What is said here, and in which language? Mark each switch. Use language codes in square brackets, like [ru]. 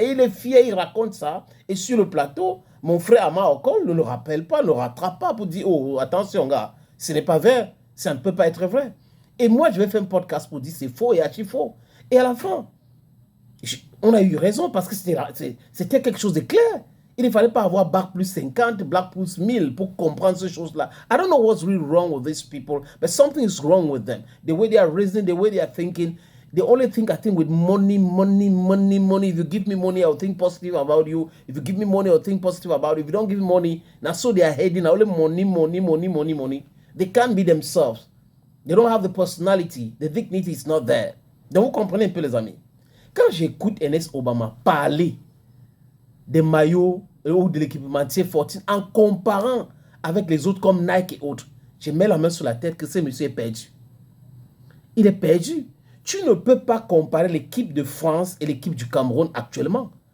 [fr] Et il est fier, il raconte ça. Et sur le plateau, mon frère Ama Okol ne le rappelle pas, ne le rattrape pas pour dire « Oh, attention gars, ce n'est pas vrai, ça ne peut pas être vrai. » Et moi, je vais faire un podcast pour dire c'est faux et archi faux. Et à la fin, on a eu raison parce que c'était quelque chose de clair. Il ne fallait pas avoir bac plus 50, bac plus 1000 pour comprendre ces choses-là. [en] I don't know what's really wrong with these people, but something is wrong with them. The way they are reasoning, the way they are thinking. They only think, I think, with money. If you give me money, I'll think positive about you. If you give me money, I'll think positive about you. If you don't give me money, now so they are heading only money. They can't be themselves. They don't have the personality. The dignity is not there. [fr] Donc, vous comprenez un peu, les amis. Quand j'écoute Ernest Obama parler des maillots ou de l'équipementier 14 en comparant avec les autres comme Nike et autres, je mets la main sur la tête que ce monsieur est perdu. Il est perdu. Tu ne peux pas comparer l'équipe de France et l'équipe du Cameroun actuellement.